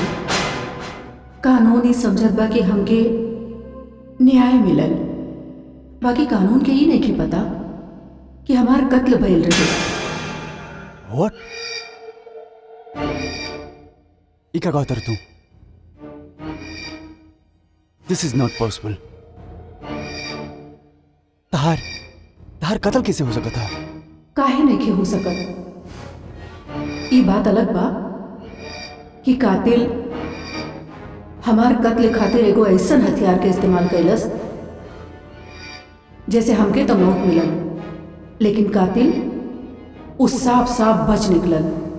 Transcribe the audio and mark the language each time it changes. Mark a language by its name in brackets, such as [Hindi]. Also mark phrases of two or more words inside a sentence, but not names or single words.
[Bhojpuri] कानून ही समझत बा कि हमके न्याय मिलल, बाकी कानून के ही नहीं पता कि हमार कत्ल भइल रहे। व्हाट? इका कहता तू? [English] this is not possible. [Bhojpuri] तहार तहार कत्ल कैसे हो सकता? काहे नहीं हो सकत? ई बात अलग बा कि कातिल हमार कत्ल खातिर एगो ऐसन हथियार के इस्तेमाल कैलस जैसे हमके तो मौत मिलल, लेकिन कातिल उस साफ साफ बच निकलल।